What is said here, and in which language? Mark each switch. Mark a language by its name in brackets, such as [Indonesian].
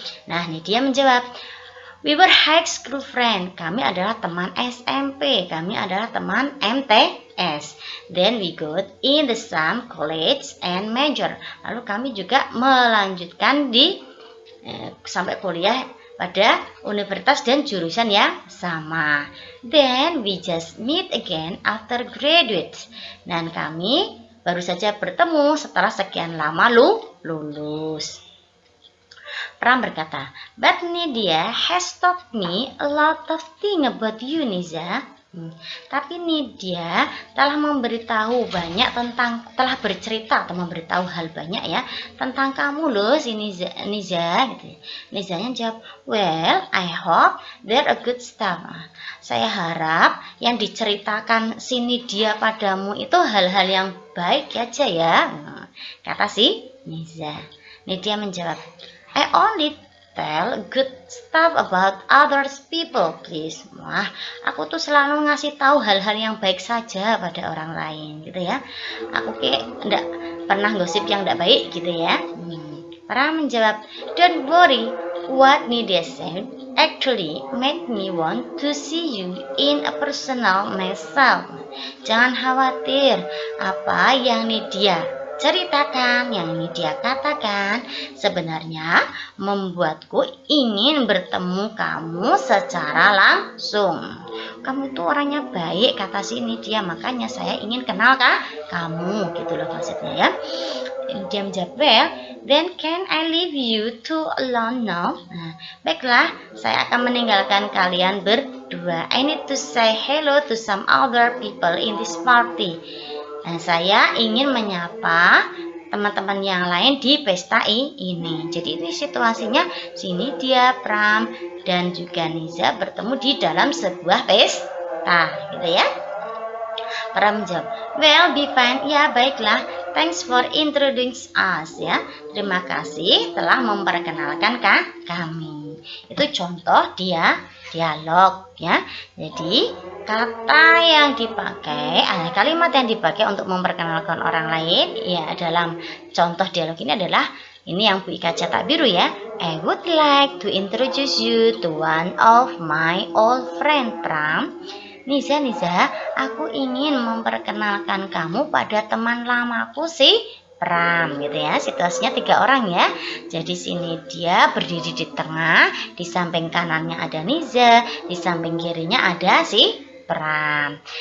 [Indonesian] Nah Nidya menjawab, [English] we were high school friend. [Indonesian] Kami adalah teman SMP. Kami adalah teman MTS. [English] Then we got in the same college and major. [Indonesian] Lalu kami juga melanjutkan di sampai kuliah pada universitas dan jurusan yang sama. [English] Then we just meet again after graduate. [Indonesian] Dan kami baru saja bertemu setelah sekian lama lulus. Pram berkata, [English] but Nidya has taught me a lot of things about you, Niza. [Indonesian] Tapi Nidya telah memberitahu banyak tentang, telah bercerita atau memberitahu hal banyak ya tentang kamu loh si Niza gitu. Nizanya jawab, [English] well, I hope they're a good stuff. [Indonesian] Saya harap yang diceritakan si Nidya padamu itu hal-hal yang baik aja ya, kata si Niza. Nidya menjawab, [English] I only tell good stuff about others people, please. [Indonesian] Wah, aku tuh selalu ngasih tahu hal-hal yang baik saja pada orang lain, gitu ya. Aku kayak enggak pernah gosip yang enggak baik, gitu ya. Pram menjawab, [English] don't worry, what Nidya said actually made me want to see you in a personal myself. [Indonesian] Jangan khawatir, apa yang Nidya ceritakan, yang ini dia katakan, sebenarnya membuatku ingin bertemu kamu secara langsung. Kamu itu orangnya baik, kata sini dia, makanya saya ingin kenal kamu, gitu loh maksudnya ya. Dia menjawab, [English] well, then can I leave you two alone now? [Indonesian] Nah, baiklah, saya akan meninggalkan kalian berdua. [English] I need to say hello to some other people in this party. [Indonesian] Nah, saya ingin menyapa teman-teman yang lain di pesta ini. Jadi itu situasinya sini dia, Pram dan juga Niza bertemu di dalam sebuah pesta, gitu ya. Pram menjawab, [English] well, be fine. [Indonesian] Ya, baiklah. [English] Thanks for introducing us, ya. [Indonesian] Terima kasih telah memperkenalkan kami. Itu contoh dialog, ya. Jadi kata yang dipakai, kalimat yang dipakai untuk memperkenalkan orang lain, ya, dalam contoh dialog ini adalah ini yang Bu Ika cetak biru ya. [English] I would like to introduce you to one of my old friend, Pram. [Indonesian] Niza, aku ingin memperkenalkan kamu pada teman lamaku si Pram, gitu ya. Situasinya 3 orang ya. Jadi sini dia berdiri di tengah, di samping kanannya ada Niza, di samping kirinya ada si Pram.